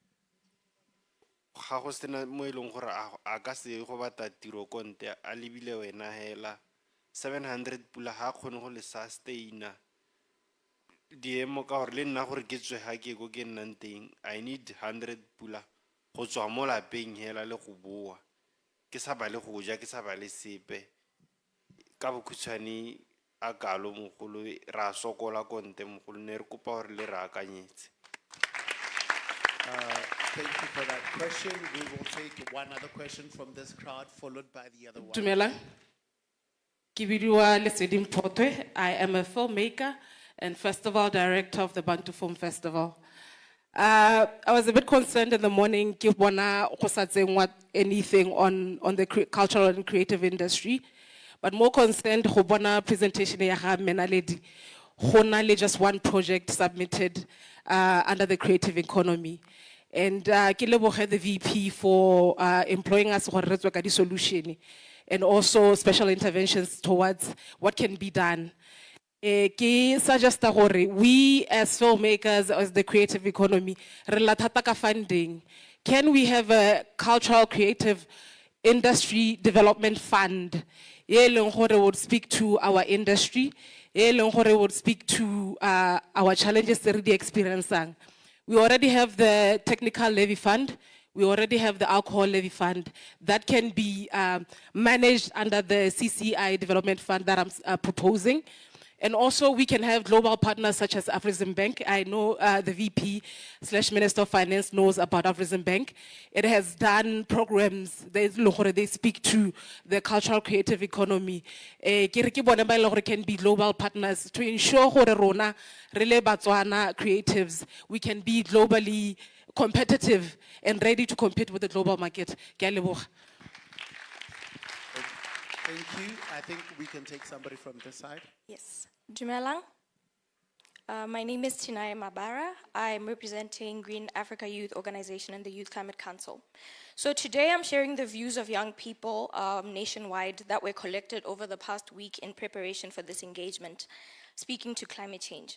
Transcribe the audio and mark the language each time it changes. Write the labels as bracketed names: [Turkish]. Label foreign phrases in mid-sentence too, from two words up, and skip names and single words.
[Tswana] ga go sena mo e leng gore a ka se go bata tiro konte a lebile wena hela 700 pula ha kgone go le sustaina diemo ka gore le nna gore ke tswe ha ke go ke nnang teng [English] I need [Tswana] 100 pula go tswa mo lapeng hela le go boa ke sa ba le go ja ke sa ba le sepe ka bokhutshwane a kalo mogolo ra sokola konte mogolo ne re kopa gore le re akanyetse. [English] Thank you for that question. We will take one other question from this crowd, followed by the other one. [Tswana] Dumela. Ke bidiwa Leseding Photwe. [English] I am a filmmaker and festival director of the Bantu Film Festival. I was a bit concerned in the morning [Tswana] ke bona go sa tsengwa [English] anything on the cultural and creative industry, but more concerned [Tswana] go bona [English] presentation [Tswana] ya ga Menaledi go na le [English] just one project submitted under the creative economy. And [Tswana] ke leboge [English] the VP for employing us [Tswana] gore re tswe ka di [English] solution and also special interventions towards what can be done. [Tswana] Ke suggest gore [English] we as filmmakers, as the creative economy, [Tswana] re la thata ka funding. [English] Can we have a cultural creative industry development fund? [Tswana] Ye leng gore [English] would speak to our industry, [Tswana] ye leng gore [English] would speak to our challenges that we experiencing. We already have the technical levy fund. We already have the alcohol levy fund that can be managed under the CCI development fund that I'm proposing. And also we can have global partners such as Afrexim Bank. I know the VP/Minister of Finance knows about Afrexim Bank. It has done programs, they speak to the cultural creative economy. Can be global partners to ensure [Tswana] gore rona re le [English] Botswana creatives, we can be globally competitive and ready to compete with the global market. [Tswana] Ke a leboga. [English] Thank you. I think we can take somebody from this side. Yes. Dumelang. My name is Tinaya Mabara. I'm representing Green Africa Youth Organization and the Youth Climate Council. So today I'm sharing the views of young people nationwide that were collected over the past week in preparation for this engagement, speaking to climate change.